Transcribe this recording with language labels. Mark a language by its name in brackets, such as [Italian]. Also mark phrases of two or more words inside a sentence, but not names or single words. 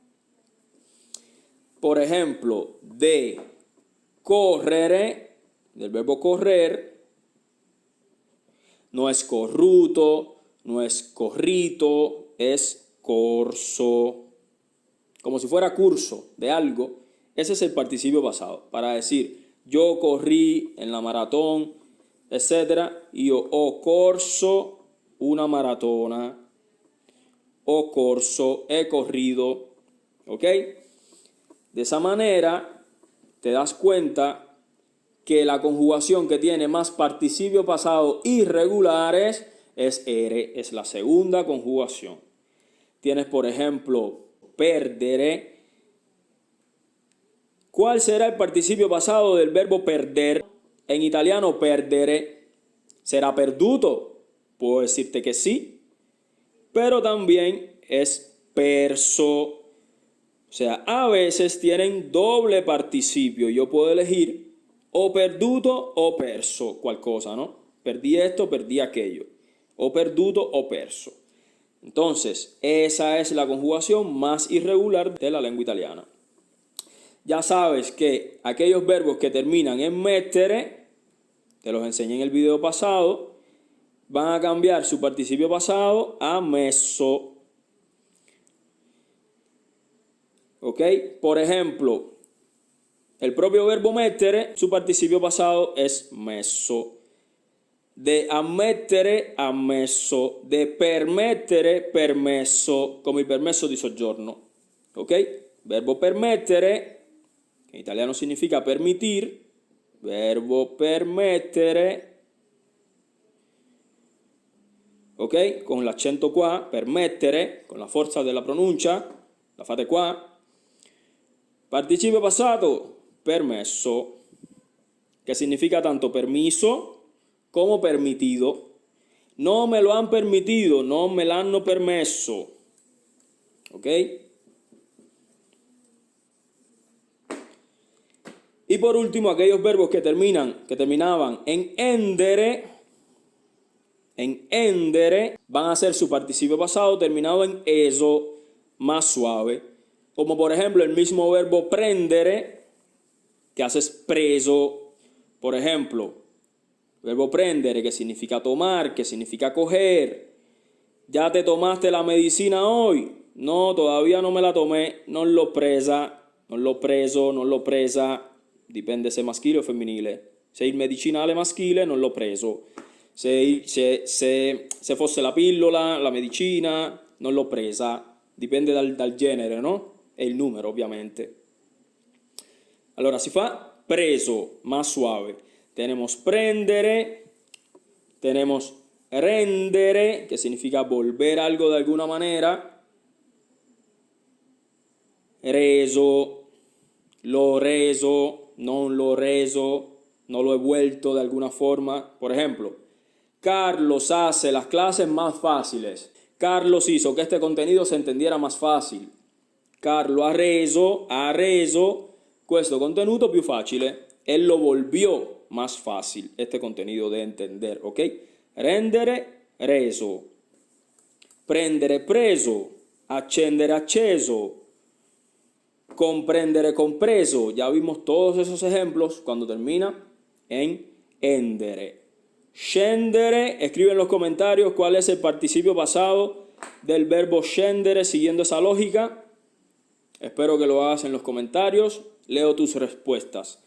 [Spanish] Por ejemplo, de correre, del verbo correr, no es corruto, no es corrito, es corso. Como si fuera curso de algo, ese es el participio pasado. Para decir, yo corrí en la maratón, etc. [Italian] Io ho corso una maratona. Ho corso, [Spanish] he corrido. ¿Ok? De esa manera te das cuenta que la conjugación que tiene más participio pasado irregulares es ere, es la segunda conjugación. Tienes, por ejemplo, perdere. ¿Cuál será el participio pasado del verbo perder? En italiano perdere será perduto. Puedo decirte que sí, pero también es perso. O sea, a veces tienen doble participio. Yo puedo elegir o perduto o perso, cual cosa, ¿no? Perdí esto, perdí aquello. O perduto o perso. Entonces, esa es la conjugación más irregular de la lengua italiana. Ya sabes que aquellos verbos que terminan en mettere, te los enseñé en el video pasado, van a cambiar su participio pasado a messo. ¿Ok? Por ejemplo, el propio verbo mettere, su participio pasado es messo. De ammettere, ammesso. De permettere, permesso. [Italian] Come il permesso di soggiorno. [Spanish] ¿Ok? Verbo permettere, en italiano significa permitir. Verbo permettere. ¿Ok? [Italian] Con l'accento qua, permettere, con la forza della pronuncia, la fate qua. Participio passato, permesso, [Spanish] que significa tanto permiso como permitido. No me lo han permitido, [Italian] no me lo hanno permesso. [Spanish] ¿Ok? Y por último, aquellos verbos que terminaban en endere, van a ser su participio pasado terminado en eso, más suave. Como por ejemplo el mismo verbo prendere, que haces preso. Por ejemplo, verbo prendere, que significa tomar, que significa coger. ¿Ya te tomaste la medicina hoy? No, todavía no me la tomé, [Italian] non l'ho presa, non l'ho preso, non l'ho presa. Dipende se maschile o femminile. Se il medicinale maschile, non l'ho preso. Se fosse la pillola, la medicina, non l'ho presa. Dipende dal genere, no? E il numero, ovviamente. Allora si fa preso, [Spanish] más suave. Tenemos prendere, tenemos rendere, que significa volver algo de alguna manera. [Italian] Reso, l'ho reso, non l'ho reso, [Spanish] no lo he vuelto de alguna forma. Por ejemplo, Carlos hace las clases más fáciles. Carlos hizo que este contenido se entendiera más fácil. [Italian] Carlo ha reso questo contenuto più facile. [Spanish] Él lo volvió más fácil, este contenido de entender, ¿ok? [Italian] Rendere, reso. Prendere, preso. accendere, acceso, comprendere, compreso. [Spanish] Ya vimos todos esos ejemplos cuando termina en endere. Scendere, escribe en los comentarios cuál es el participio pasado del verbo scendere siguiendo esa lógica. Espero que lo hagas en los comentarios. Leo tus respuestas.